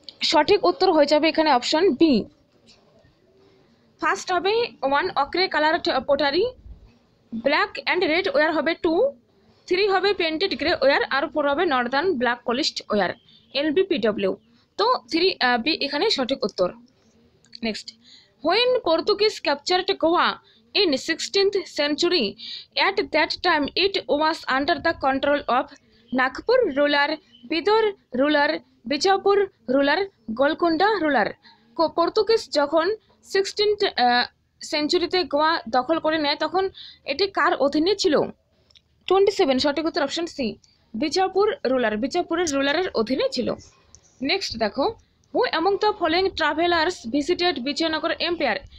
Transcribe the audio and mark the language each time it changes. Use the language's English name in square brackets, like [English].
[Bangla] সঠিক উত্তর হয়ে যাবে এখানে অপশন বি। ফার্স্ট হবে 1 অক্রে colour পোটারি, black and red war হবে 2, 3 হবে পেন্টেড গ্রে ওয়ার, আর 4 হবে Northern black polished war, LBPW। তো 3B এখানে সঠিক উত্তর। [English] Next, when Portuguese captured Goa in 16th century, at that time it was under the control of Nagpur ruler, Bidor ruler, Bijapur ruler, Golconda ruler। [Bangla] Portuguese যখন 16th সেঞ্চুরিতে Goa দখল করে নেয় তখন এটি কার অধীনে ছিল? 27। সঠিক উত্তর অপশন সি, বিজাপুর রুলার, বিজাপুরের রুলারের অধীনে ছিল। নেক্সট দেখো, [English] Who among the following travellers visited Vijayanagar empire.